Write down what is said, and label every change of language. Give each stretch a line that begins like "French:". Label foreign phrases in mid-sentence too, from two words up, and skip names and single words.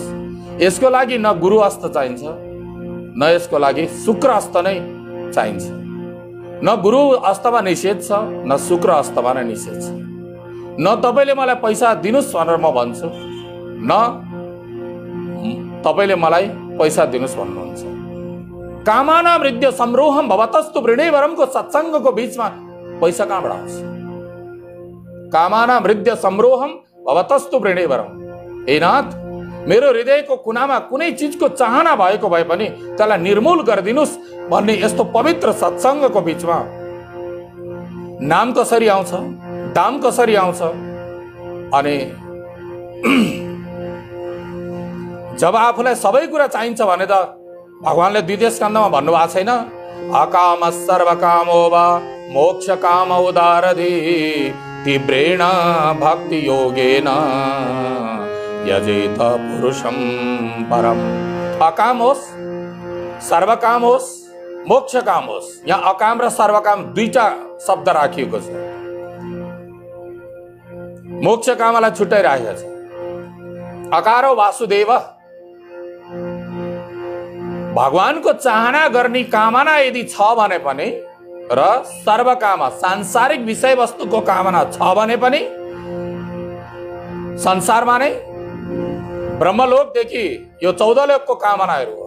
Nepali: यसको लागि न गुरु हस्त चाहिन्छ, न यसको लागि शुक्र हस्त नै चाहिन्छ। न गुरु हस्तमा निषेध छ, न शुक्र हस्तमा नै निषेध छ। न तपाईँले मलाई पैसा दिनुहोस् भनेर म भन्छु, न तपाईँले मलाई पैसा दिनुहोस् भन्नुहुन्छ।
Sanskrit: कामनां हृदय संरोहम् भवतस्तु वृणे वरमको
Nepali: सत्सङ्गको बीचमा पैसा कहाँबाट आउँछ?
Sanskrit: कामनां हृदय संरोहम् भवतस्तु वृणे वरम।
Nepali: हे नाथ, मेरो हृदयको कुनामा कुनै चिजको चाहना भएको भए पनि त्यसलाई निर्मूल गरिदिनुस् भन्ने यस्तो पवित्र सत्सङ्गको बीचमा नाम कसरी आउँछ, दाम कसरी आउँछ? अनि जब आफूलाई सबै कुरा चाहिन्छ भने त भगवानले द्वितीय स्कन्धमा भन्नुभएको छैन,
Sanskrit: अकाम सर्वकामो वा मोक्ष काम उदारधि तीव्रेण भक्ति योगेन यजेत पुरुषम परम।
Nepali: अकाम होस्, सर्वकाम होस्, मोक्ष काम होस्। यहाँ अकाम र सर्वकाम दुईटा शब्द राखिएको छ, मोक्ष कामलाई छुट्टै राखेको छ। अकारो वासुदेव, भगवानको चाहना गर्ने कामना यदि छ भने पनि र सर्वकाम सांसारिक विषय वस्तुको कामना छ भने पनि संसारमा नै ब्रह्मलोकदेखि यो 14 लोकको कामनाहरू हो।